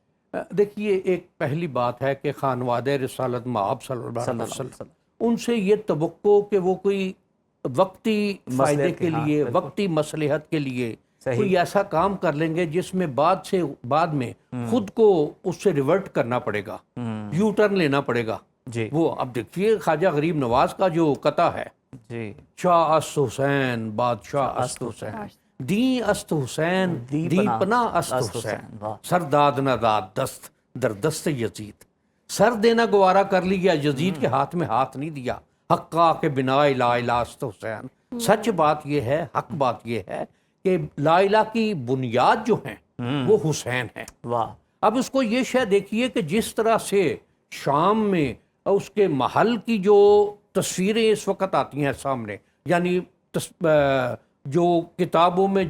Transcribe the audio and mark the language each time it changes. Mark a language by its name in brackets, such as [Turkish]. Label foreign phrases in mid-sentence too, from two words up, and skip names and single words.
[Urdu] دیکھیے، ایک پہلی بات ہے کہ خانوادہ رسالت مآب صلی اللہ علیہ وسلم، ان سے یہ توقع کہ وہ کوئی وقتی فائدے کے لیے، وقتی مصلحت کے لیے کوئی ایسا کام کر لیں گے جس میں بعد میں خود کو اس سے ریورٹ کرنا پڑے گا، یو ٹرن لینا پڑے گا۔ جی وہ اب دیکھیے خواجہ غریب نواز کا جو قطع ہے، جی، [Persian] شاہ است حسین بادشاہ است حسین، دی است حسین دی پناہ است حسین، سرداد نہ داد دست در دست یزید, [Urdu] سر دینا گوارا کر لیا، یزید کے ہاتھ میں ہاتھ نہیں دیا. [Persian] حقا کہ بنا لا الاست حسین. [Urdu] سچ بات یہ ہے، حق بات یہ ہے کہ لا الہ کی بنیاد جو ہے وہ حسین ہے. वाह, اب اس کو یہ شے دیکھیے کہ جس طرح سے شام میں اس کے محل کی جو تصویریں اس وقت آتی ہیں سامنے، یعنی جو کتابوں میں